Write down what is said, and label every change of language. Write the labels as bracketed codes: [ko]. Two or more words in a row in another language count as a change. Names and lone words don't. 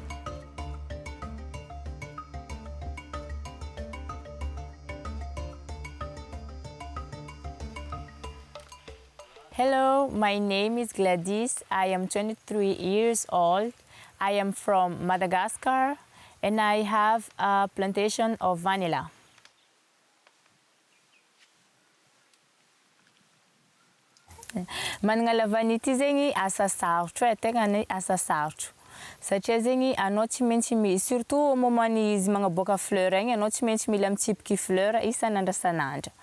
[en] Hello, my name is Gladys. I am 23 years old. I am from Madagascar and I have a plantation of vanilla. [mg] Manana lavany ity zegny asa sarotro e, tegna ny asa sarotro. Satria zegny anao tsy maintsy [fr] surtout au moment [mg] izy magnaboaka fleur igny anao tsy maintsy mila mitsipiky fleur isan'andro isan'andro.